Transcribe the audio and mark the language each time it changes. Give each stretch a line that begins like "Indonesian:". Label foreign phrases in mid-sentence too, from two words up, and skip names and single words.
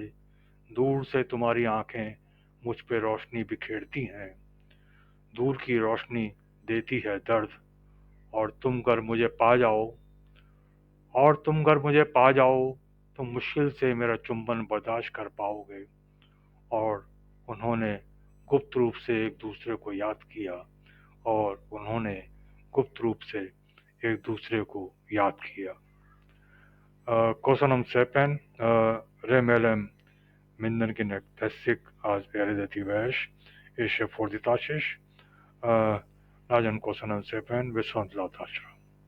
Hindi: दूर से तुम्हारी आंखें मुझ पे रोशनी बिखेरती हैं, दूर की रोशनी देती है दर्द, और तुम अगर मुझे पा जाओ, और तुम अगर मुझे पा जाओ तो मुश्किल से मेरा चुंबन बर्दाश्त कर पाओगे। और उन्होंने गुप्त रूप से एक दूसरे को याद किया, और उन्होंने गुप्त रूप से एक दूसरे को याद किया.
Hungarian: Köszönöm szépen, remélem mindenkinek tetszik az eredeti vers és a fordítás is. Nagyon köszönöm szépen, viszontlátásra.